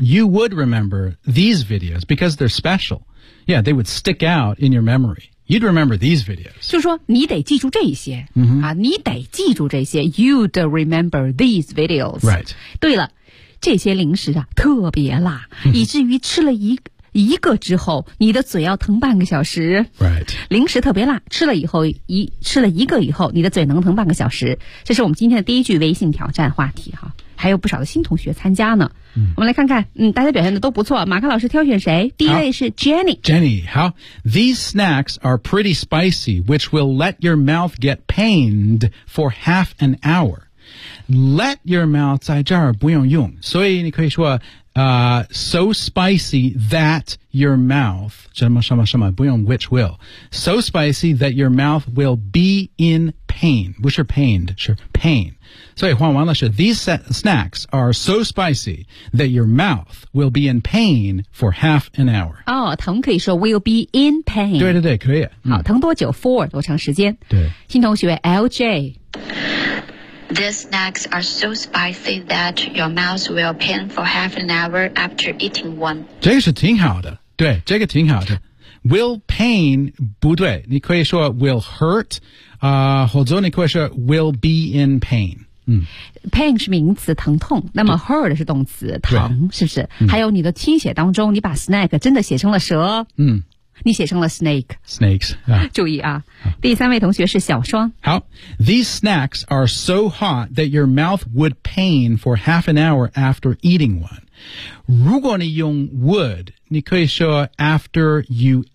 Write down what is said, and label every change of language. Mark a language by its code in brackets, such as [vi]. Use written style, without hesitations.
[en] You would remember these videos because they're special. Yeah, they would stick out in your memory. You'd remember these videos. [zh] 就说你得记住这些、你得记住这些。 [en] You'd remember these videos. Right. [zh] 对了，这些零食啊特别辣，以至于吃了一个之后，你的嘴要疼半个小时。 [en] Right. [zh] 零食特别辣，吃了一个以后，你的嘴能疼半个小时。这是我们今天的第一句微信挑战话题哈，还有不少的新同学参加呢。我们来看看，大家表现的都不错。马克老师挑选谁？第一位是 Jenny。 [en] Jenny, how? These snacks are pretty spicy, which will let your mouth get pained for half an hour. Let your mouth [zh] 在这儿不用用，所以你可以说。 [en] So spicy that your mouth, [zh] 什么什么什么不用 [en] which will, so spicy that your mouth will be in pain, which are pained, sure, pain. [zh] 所以换完了是 [en] these snacks are so spicy that your mouth will be in pain for half an hour. [zh] 疼可以说 [en] will be in pain. [zh] 对可以。好，疼多久 for 多长时间。对。新同学 LJ。 [en] These snacks are so spicy that your mouth will pain for half an hour after eating one. [zh] 这个是挺好的，对，这个挺好的。 [en] Will pain [zh] 不对，你可以说 [en] will hurt, [zh] 或者你可以说 [en] will be in pain. [zh] Pain 是名词，疼痛。那么 hurt 是动词，疼，是不是？还有你的听写当中，你把 snack 真的写成了蛇。你写成了 snake. [en] Snakes.、 [zh] 注意啊，第三位同学是小双。 [en] 好 ，These snacks are so hot that your mouth would pain for half an hour after eating one. [zh] 如果你用 [en] would， [zh] 你可以说 [en] after you ate.